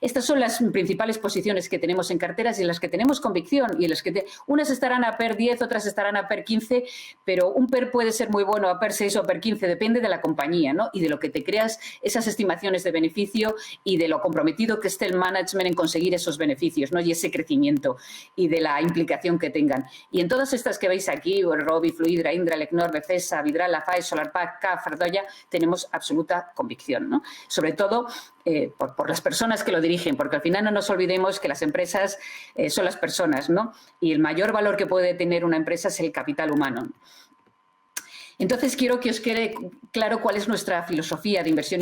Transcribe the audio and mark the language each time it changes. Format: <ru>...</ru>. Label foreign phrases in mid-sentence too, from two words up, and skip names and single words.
<es>Estas son las principales posiciones que tenemos en carteras y en las que tenemos convicción y en las que unas estarán a PER 10, otras estarán a PER 15, pero un PER puede ser muy bueno a PER 6 o a PER 15, depende de la compañía, ¿no? Y de lo que te creas esas estimaciones de beneficio y de lo comprometido que esté el management en conseguir esos beneficios, ¿no? Y ese crecimiento y de la implicación que tengan. Y en todas estas que veis aquí, Rovi, Fluidra, Indra, Lecnor, Befesa, Vidral, Lafae, SolarPack, CAF, Fardoya, tenemos absoluta convicción, ¿no? Sobre todo por las personas que lo dirigen, porque al final no nos olvidemos que las empresas son las personas, ¿no? Y el mayor valor que puede tener una empresa es el capital humano. Entonces, quiero que os quede claro cuál es nuestra filosofía de inversión.</es>